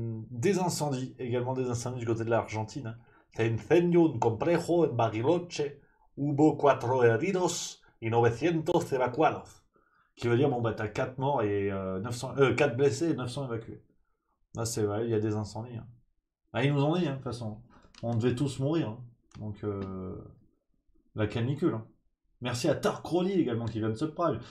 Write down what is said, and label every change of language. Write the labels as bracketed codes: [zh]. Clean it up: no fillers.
[fr] Des incendies, également des incendies du côté de l'Argentine. [es] Se incendió un complejo en Bariloche. Hubo 4 heridos y 900 evacuados. [fr] Qui veut dire, bon, bah, t'as 4 morts et 4 blessés et 900 évacués. Là, c'est vrai, il y a des incendies. Ah, ils nous ont dit, de toute façon. On devait tous mourir. Donc, la canicule. Merci à Tarcroli également qui vient de subprime.